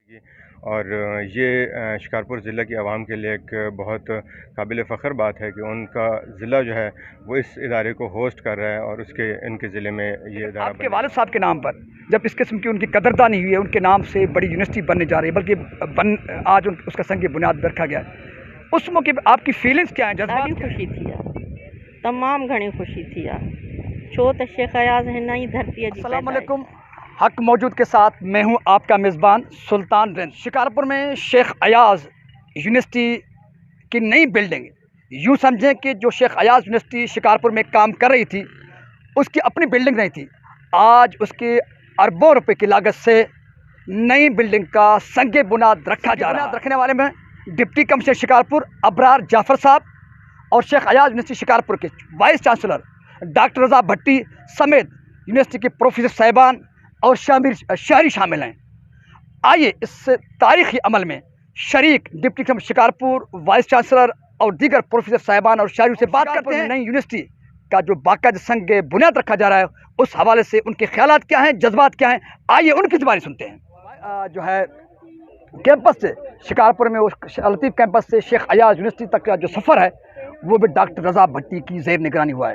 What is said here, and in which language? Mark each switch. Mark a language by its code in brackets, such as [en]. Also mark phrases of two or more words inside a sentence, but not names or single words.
[ur] اور یہ شکارپور ضلع کی عوام کے لیے ایک بہت قابل فخر بات ہے کہ ان کا ضلع جو ہے وہ اس ادارے کو ہوسٹ کر رہا ہے اور ان کے ضلعے میں یہ ادارہ آپ کے والد صاحب کے نام پر جب اس قسم کی ان کی قدردانی ہوئی ہے، ان کے نام سے بڑی یونیورسٹی بننے جا رہی ہے، بلکہ آج اس کا سنگ بنیاد رکھا گیا ہے، اس موقع پر آپ کی فیلنگز کیا ہیں? [sd] ॾाढी ख़ुशी थी आहे, तमामु घणी ख़ुशी थी आहे, छो त शेख हयाज हिन ई धरतीअ जी। [ar] السلام عليكم. [ur] حق موجود کے ساتھ میں ہوں آپ کا میزبان سلطان رند. شکارپور میں شیخ ایاز یونیورسٹی کی نئی بلڈنگ، یوں سمجھیں کہ جو شیخ ایاز یونیورسٹی شکارپور میں کام کر رہی تھی اس کی اپنی بلڈنگ نہیں تھی، آج اس کے اربوں روپے کی لاگت سے نئی بلڈنگ کا سنگ بنیاد رکھا جا رہا ہے. رکھنے والے میں [en] deputy commissioner [ur] شکارپور ابرار جعفر صاحب اور شیخ ایاز یونیورسٹی شکارپور کے [en] vice chancellor [ur] ڈاکٹر رضا بھٹی سمیت یونیورسٹی کے پروفیسر صاحبان اور شہری شامل ہیں. آئیے اس تاریخی عمل میں شریک [en] deputy commissioner [ur] شکارپور, [en] vice chancellor [ur] اور دیگر پروفیسر صاحبان اور شہری سے بات کرتے ہیں. نئی یونیورسٹی کا جو باقاعدہ سنگ بنیاد رکھا جا رہا ہے اس حوالے سے ان کے خیالات کیا ہیں، جذبات کیا ہیں، آئیے ان کی زبانی سنتے ہیں. جو ہے کیمپس سے شکارپور میں اس لطیف کیمپس سے شیخ ایاز یونیورسٹی تک کا جو سفر ہے وہ بھی ڈاکٹر رضا بھٹی کی زیر نگرانی ہوا ہے.